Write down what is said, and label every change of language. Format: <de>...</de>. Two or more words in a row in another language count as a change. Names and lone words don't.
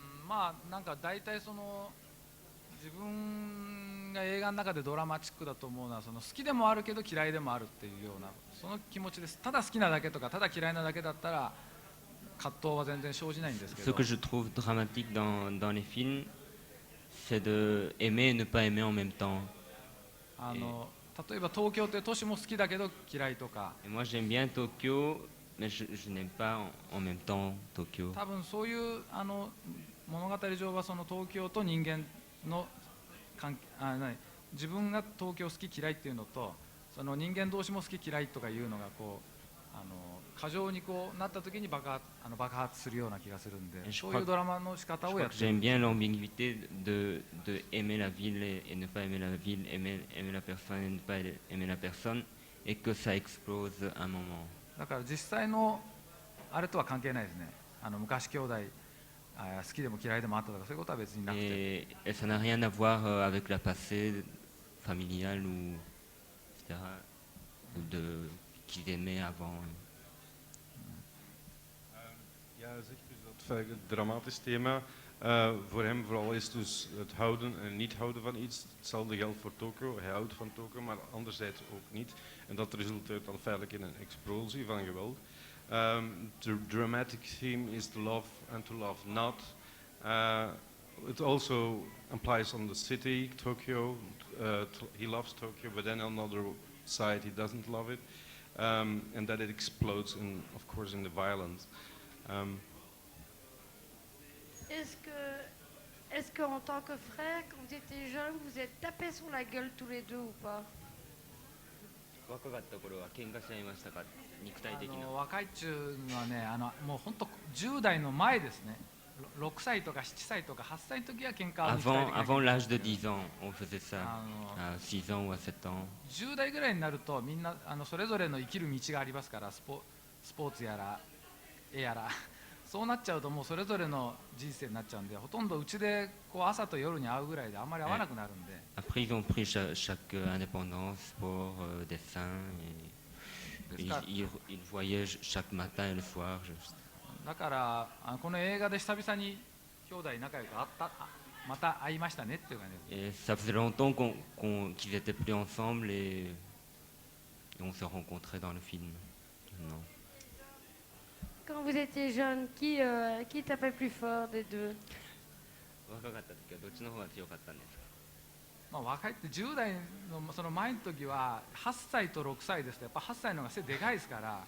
<ja>まあなんか大体その自分が映画の中でドラマチックだと思うのはその好きでもあるけど嫌いでもあるっていうようなその気持ちです。ただ好きなだけとかただ嫌いなだけだったら葛藤は全然生じないんですけ</ja> <fr>Ce</fr> <ja>ど。</ja> <fr>que je trouve dramatique dans les films, c'est de aimer et ne pas aimer en même temps.</fr> <ja>例えば東京という都市も好きだけど嫌いとか。</ja> <fr>Et moi j'aime bien Tokyo, mais je n'aime pas en même temps Tokyo.</fr> <ja>多分そういう物語上はその東京と人間の自分が東京好き嫌いっていうのとその人間同士も好き嫌いとかいうのがこう過剰にこうなった時に爆発するような気がするんで、そういうドラマの仕方をやってる。</ja> <fr>J'aime bien l'ambiguïté de aimer la ville et ne pas aimer la ville, aimer la personne et ne pas aimer la personne, et que ça explose un moment.</fr> <ja>だから実際のあれとは関係ないですね。昔兄弟好きでも嫌いでもあったとかそういうことは別になくて。</ja> <fr>Et ça n'a rien à voir avec la passé familiale ou etc. Qu'ils aimaient avant.</fr> <nl>Ja, zegt dus dat het dramatisch thema voor hem vooral is dus het houden en niet houden van iets. Hetzelfde geldt voor Tokyo. Hij houdt van Tokyo, maar anderzijds ook niet. En dat resulteert dan feitelijk in een explosie van geweld.</nl> <en>The dramatic theme is to love and to love not. It also implies on the city, Tokyo. He loves Tokyo, but then on the other side he doesn't love it. And that it explodes, of course, in the violence.</en> <fr>Est-ce qu'en tant que frère, quand vous étiez jeune, vous êtes tapés sur la gueule tous les deux ou pas?</fr> <ja>若かった頃は喧嘩しちゃいましたか、肉体的な。若いっちゅうのはね、もう本当10代の前ですね。6歳とか7歳とか8歳の時は喧嘩は肉体的な。</ja> <fr>Avant l'âge de 10 ans, on faisait ça. À 6 ans ou à 7 ans.</fr> <ja>10 代ぐらいになるとみんなそれぞれの生きる道がありますから、スポーツやら絵やらそうなっちゃうともうそれぞれの人生になっちゃうんで、ほとんどうちでこう朝と夜に会うぐらいであんまり会わなくなるんで。</ja> <fr>Après ils ont pris chaque indépendance, sport, dessin. Et ils voyaient chaque matin et le soir.</fr> <ja>だからこの映画で久々に兄弟仲良くまた会いましたねっていう感じです。</ja> <fr>Et ça faisait longtemps qu'ils étaient plus ensemble et on se rencontrait dans le film. Non. Quand vous étiez jeune, qui tapait plus fort des deux?</fr> <ja>若かった時はどっちの方が強かったんですか？まあ若いって10代のその前の時は8歳と6歳ですとやっぱ8歳の方が背でかいですから。</ja>